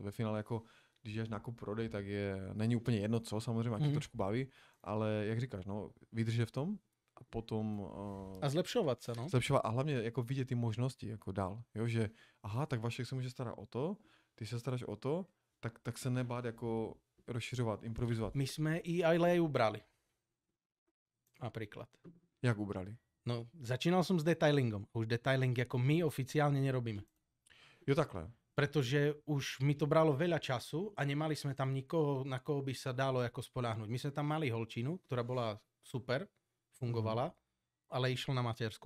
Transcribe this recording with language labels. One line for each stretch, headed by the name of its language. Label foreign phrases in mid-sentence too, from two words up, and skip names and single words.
Czech: Ve finále jako, když děláš nákup prodej, tak není úplně jedno co, samozřejmě, a tě trošku baví, ale jak říkáš, no, vydržet v tom a potom... a zlepšovat se, no. Zlepšovat a hlavně jako vidět ty možnosti jako dál, jo, že aha, tak Vašek se může starat o to, ty se staráš o to, tak se nebát jako rozšiřovat, improvizovat. My jsme i Ajlej ubrali. Napríklad. Jak ubrali?
Slovak: No, začínal som s detailingom. Už detailing ako my oficiálne nerobíme.
Czech: Jo, takhle.
Slovak: Pretože už mi to bralo veľa času a nemali sme tam nikoho, na koho by sa dalo ako spoľahnúť. My sme tam mali holčinu, ktorá bola super, fungovala, ale išla na matersku.